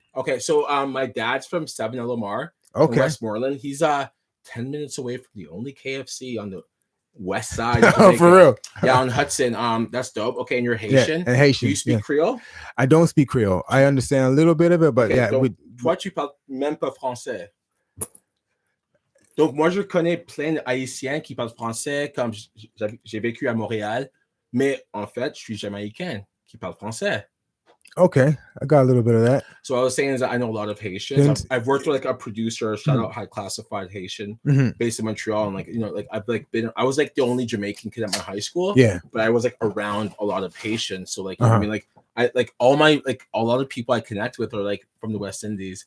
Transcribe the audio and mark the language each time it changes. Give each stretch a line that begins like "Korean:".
English: Okay, so my dad's from 7 Lamar. Okay. Westmoreland. He's 10 minutes away from the only KFC on the west side. Oh, for real? Yeah, on Hudson. That's dope. Okay, and you're Haitian. Yeah, and Haitian. Do you speak Creole? I don't speak Creole. I understand a little bit of it, but
French: okay, donc, toi, tu parles même pas français. Donc, moi, je connais plein d'Haïtiens qui parlent français, comme j'ai vécu à Montréal, mais en fait, je suis Jamaïcain qui parle français.
English: Okay, I got a little bit of that. So I was saying is that I know a lot of Haitians. I've worked with like a producer, shout out High Classified Haitian, based in Montreal, and I was like the only Jamaican kid at my high school. Yeah, but I was like around a lot of Haitians, so like you know what I mean, like I like all my like a lot of people I connect with are like from the West Indies.